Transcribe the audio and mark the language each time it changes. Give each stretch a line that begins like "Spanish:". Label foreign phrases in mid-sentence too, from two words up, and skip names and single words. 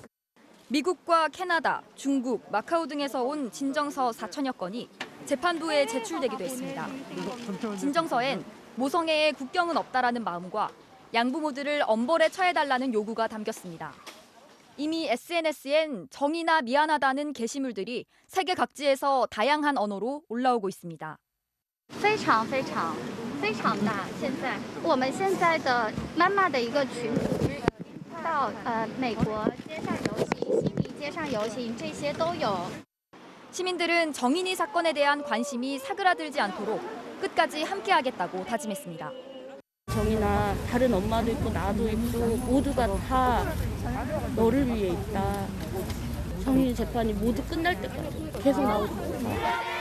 Korean: 미국과 캐나다, 중국, 마카오 등에서 온 진정서 4천여 건이 재판부에 제출되기도 했습니다. 진정서엔 모성애에 국경은 없다라는 마음과 양부모들을 엄벌에 처해달라는 요구가 담겼습니다. 이미 SNS엔 정의나 미안하다는 게시물들이 세계 각지에서 다양한 언어로 올라오고 있습니다.
Chinese: 非常非常非常大。现在我们现在的妈妈的一个群组到美国街上游行、悉尼街上游行这些都有。
Korean: 시민들은 정인이 사건에 대한 관심이 사그라들지 않도록 끝까지 함께하겠다고 다짐했습니다. 정이나 다른 엄마도 있고 나도 있고 모두가 다 너를 위해 있다. 정인이 재판이 모두 끝날 때까지 계속 나오고 있다.